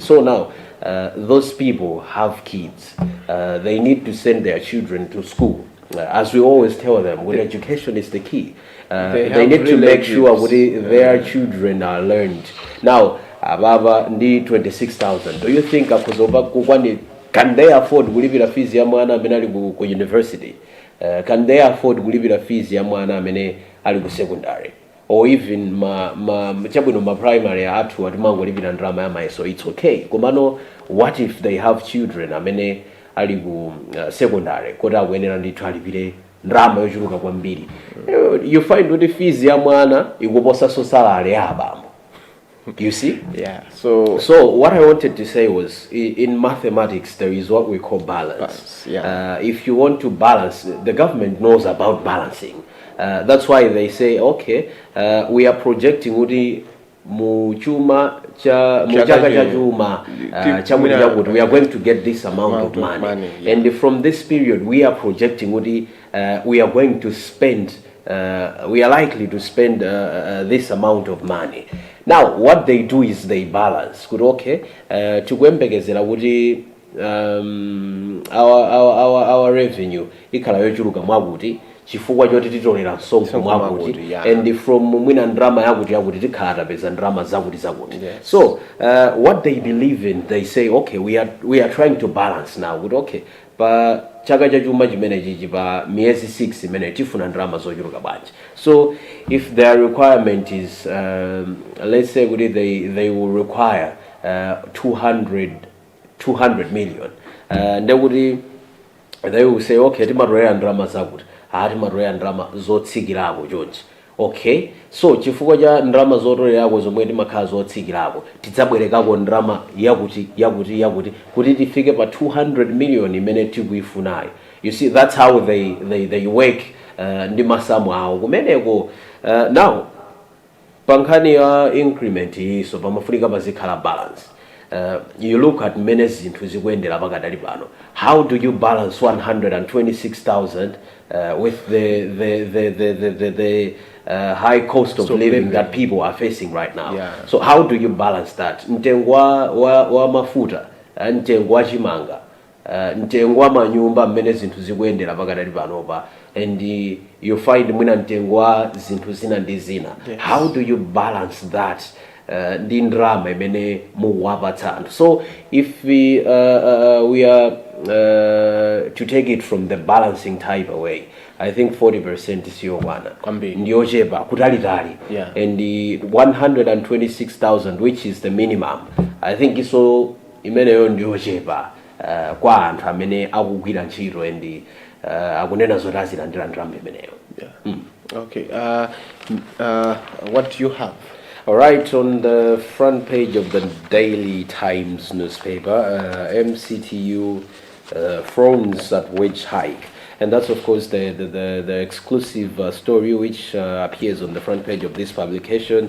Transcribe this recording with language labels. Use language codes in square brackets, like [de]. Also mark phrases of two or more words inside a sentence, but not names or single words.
[en] So now those people have kids, they need to send their children to school. as we always tell them, with education is the key. They have need to make relatives. sure their children are learned. [ny] Now, ababa ndi 26,000. [en] Do you think can they afford [ny] kulipira fees ya mwana amene ali ku university? [en] Can they afford [ny] kulipira fees ya mwana amene ali ku secondary? [en] Or even [ny] chabwino ma primary athu atimangolipira ndrama ya mayeso, [en] it's okay. [ny] Komano, [en] what if they have children [ny] amene ali ku secondary kota akuyenera ndithu alipire ndrama yochuluka kwambiri? [en] You find [ny] kuti fees ya mwana ikuposa [en] so salary [ny] ya abambo. [en] You see? Yeah. So what I wanted to say was, in mathematics, there is what we call balance. Yeah. If you want to balance, the government knows about balancing. That's why they say, okay, we are projecting [ny] udi muchuma cha chuma [en] we are going to get this amount of money. Yeah. And from this period, we are projecting udi we are going to spend. We are likely to spend this amount of money. Now, what they do is they balance. Good, okay. [ny] To gwembegezera kuti [en] our revenue [ny] ikhala yochuluka mwakuti chifukwa choti titolera msonkho mwakuti, [en] and from [ny] mwina ndrama yakuti tikhala tapeza ndrama zakuti. [en] So what they believe in, they say, okay, we are trying to balance now. Good, okay. [ny] Pa chaka cha chuma chimene chichi pa miyezi 6 imene tifuna ndrama zochuluka bwanji. [en] So if their requirement is let's say they will require 200 million, and they will say, [ny] okay, timatolera ndrama zakuti, timatolera ndrama zotsikirako chonchi. Okay, so chifukwa cha ndrama zotolera zomwe timakhala zotsikirako tidzabwerekako ndrama yakuti kuti tifike pa 200 million imene tikuifunayo. [en] You see, that's how they work [ny] ndi masamu awo kumeneko. Now pankhani ya increment iso pamafunika pazikhala balance. [en] You look at many [ny] zinthu zikuyendera pakadali pano. [en] How do you balance 126,000 with the high cost of living that people are facing right now? Yeah. So how do you balance that? [ny] Mtengo wa mafuta, mtengo wa chimanga, mtengo wa manyumba mmene zinthu zikuyendera pakadali panopa, [en] and you find [ny] mwina mtengo wa zinthu zina ndi zina. [en] Yes. How do you balance that? [ny] Ndi ndrama imene muwapatsa anthu. [en] So if we are to take it from the balancing type away, I think 40% is [ny] yokwana ndiyochepa kutalitali. [en] Yeah. And the 126,000, which is the minimum, I think [ny] iso imeneyo ndiyochepa kwa anthu amene akugwira ntchito and akunena zoti azilandira ndrama imeneyo. [en] Yeah. Okay. What do you have? All right, on the front page of the Daily Times newspaper, MCTU frowns at wage hike. And that's, of course, the exclusive story which appears on the front page of this publication.